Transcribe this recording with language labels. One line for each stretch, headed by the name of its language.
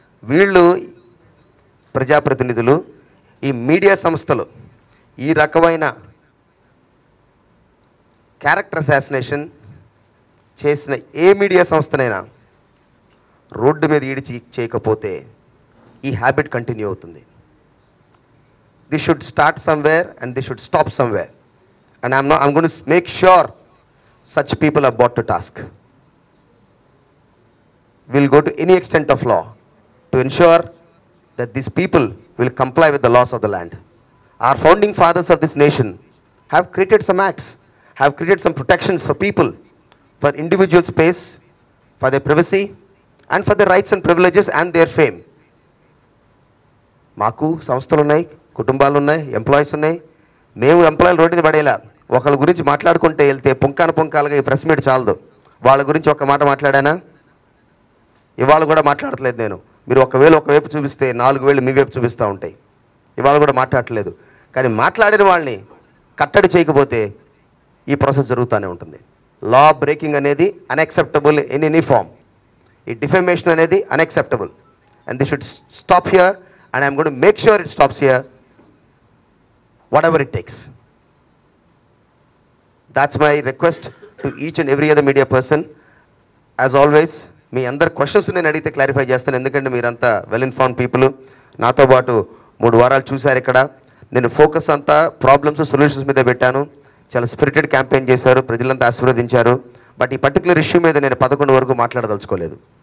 Telugu: వీళ్ళు ప్రజాప్రతినిధులు, ఈ మీడియా సంస్థలు ఈ రకమైన క్యారెక్టర్ అసాసినేషన్ చేసిన ఏ మీడియా సంస్థనైనా రోడ్డు మీద ఈడిచి చేయకపోతే ఈ హ్యాబిట్ కంటిన్యూ అవుతుంది.
English: This should start somewhere and this should stop somewhere. And I'm going to make sure such people are brought to task. We'll go to any extent of law to ensure that these people will comply with the laws of the land. Our founding fathers of this nation have created some acts, have created some protections for people, for individual space, for their privacy, and for their rights and privileges and their fame.
Telugu: మాకు సంస్థలు ఉన్నాయి, కుటుంబాలు ఉన్నాయి, employees ఉన్నాయి. మేము ఎంప్లాయీలు road మీద పడేలా ఒకళ్ళ గురించి మాట్లాడుకుంటే వెళ్తే పుంకాలుగా ఈ ప్రెస్ మీట్ చాలదు. వాళ్ళ గురించి ఒక మాట మాట్లాడానా? ఇవాళ కూడా మాట్లాడట్లేదు నేను. మీరు ఒకవైపు చూపిస్తే 4 వేలు మీ వైపు చూపిస్తూ ఉంటాయి. ఇవాళ కూడా మాట్లాడట్లేదు. కానీ మాట్లాడిన వాళ్ళని కట్టడి చేయకపోతే ఈ ప్రాసెస్ జరుగుతూనే ఉంటుంది.
English: law breaking
Telugu: అనేది
English: Unacceptable in any form.
Telugu: ఈ డిఫమేషన్ అనేది unacceptable.
English: And this should stop here and I'm going to make sure it stops here, whatever it takes. That's my request to each and every other media person. As always,
Telugu: మీ అందరు questions నేను అడిగితే clarify చేస్తాను. ఎందుకంటే మీరంతా
English: Well informed people.
Telugu: నాతో పాటు 3 వారాలు చూశారు ఇక్కడ. నేను ఫోకస్ అంతా ప్రాబ్లమ్స్, సొల్యూషన్స్ మీద పెట్టాను. చాలా స్పిరిటెడ్ క్యాంపెయిన్ చేశారు, ప్రజలంతా ఆశీర్వదించారు. బట్ ఈ పర్టికులర్ ఇష్యూ మీద నేను 11 వరకు మాట్లాడదలుచుకోలేదు.